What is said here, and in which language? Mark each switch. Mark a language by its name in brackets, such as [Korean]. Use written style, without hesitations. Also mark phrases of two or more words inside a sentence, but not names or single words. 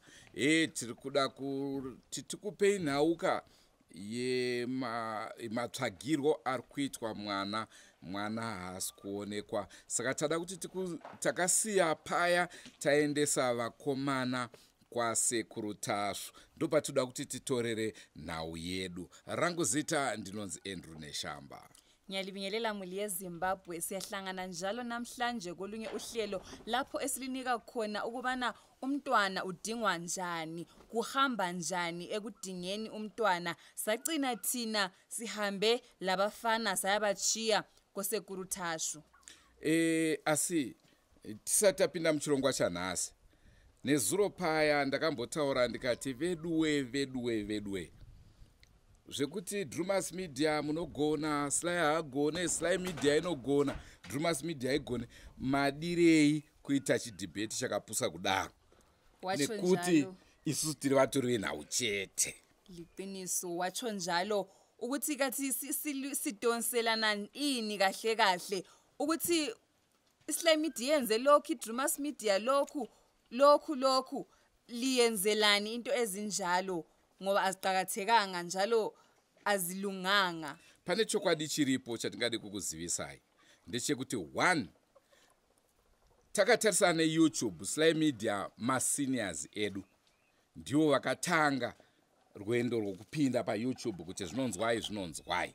[Shona] Tiri kuda kuti tikupei nhauka yematsvagirwo ari kuitwa mwana haasi kuonekwa. Saka tada kuti takasiya paya taendesa vakomana kwasekuru Tasvu. Ndopatoda kuti titorere nhau yedu. Rangu zita ndinonzi Andrew Neshamba. [North Ndebele] Ngiyalibingelela muli yeZimbabwe, siyahlangana njalo namhlanje kolunye uhlelo lapho esilinika khona ukubana umntwana udingwa njani, kuhamba njani ekudingeni umntwana. Sacina thina sihambe labafana sayabachiya kosekuru Tasvu. [Shona] Asi tisatapinda muchirongwa chanhasi. Nezuro paya ndakambotaura ndikati veduwe zvekuti Drewmas media munogona, Sly haagone, Sly media inogona, Drewmas media igone. Madirei kuita chidebate chakapusa kudaro nekuti isusu tiri vatori venhau chete. [North Ndebele] Liqiniso wacho njalo ukuthi kathi sidonselana ini kahle ukuthi Sly media yenze lokhu, Drewmas media lokhu liyenzelani into ezinjalo ngoba aziqhakathekanga njalo azilunganga. [Shona] Pane chokwadi chiripo chatingade kukuzivisai ndechekuti 1 takatarisana neYouTube, Sly media maseniors edu ndiwo vakatanga rwendo rwokupinda paYouTube kuti zvinonzwai.